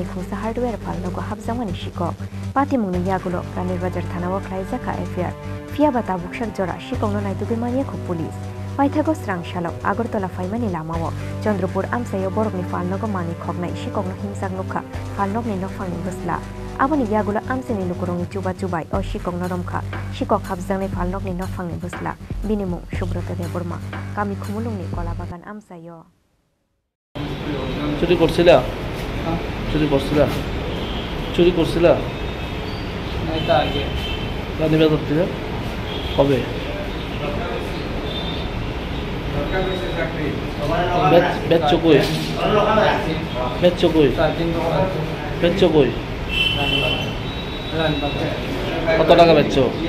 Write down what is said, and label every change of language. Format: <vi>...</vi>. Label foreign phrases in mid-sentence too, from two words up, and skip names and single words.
<trp>Khungsa Hardware Falnogo Habzangmani Shiko Patimungni Yagulo Ranir Bajar Thanawo Klai Zakha Affair Fia Bata Bukshak Jora Shikongno Naitubimania Ko Police Paithago Srangsalo Agartala Faimani Lamao Chandrapur Amsayo Borogni Falnogo Mani Khognai Shikongno Himsak Nukha Falnogni Nokphangni Busla Aboni Yagula Amsini Lukurongni Chuba Chubai O Shikongno Romkha Shikok Habzangnai Falnogni Nokphangni Busla Binimung Shubroto Deborma Kami Khumulungni Kolabagan Amsayo</trp> <bn>চুরি করছিলা চুরি করছিলা এটা আগে রানী বাজার থেকে কবে বেচছো কই কত টাকা বেচছো</bn>